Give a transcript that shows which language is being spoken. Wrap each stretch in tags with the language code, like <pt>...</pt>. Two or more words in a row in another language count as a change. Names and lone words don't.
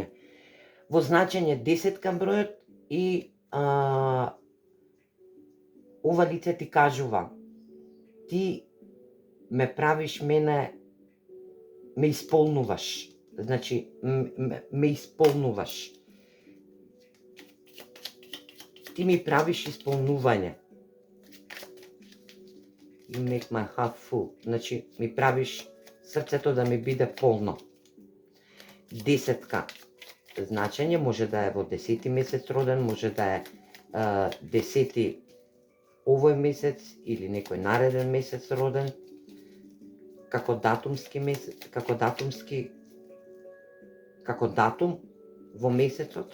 <mk>Во значење 10 кам бројот и ова лице ти кажува, ти ме правиш мене, ме исполнуваш. Значи, ме исполнуваш. Ти ми правиш исполнување.</mk> <en>You make my heart full.</en> <mk>Значи, ми правиш срцето да ми биде полно. 10 значење може да е во 10 месец роден, може да е 10 овој месец или некој нареден месец роден, како датумски месец, како датум во месецот.</mk>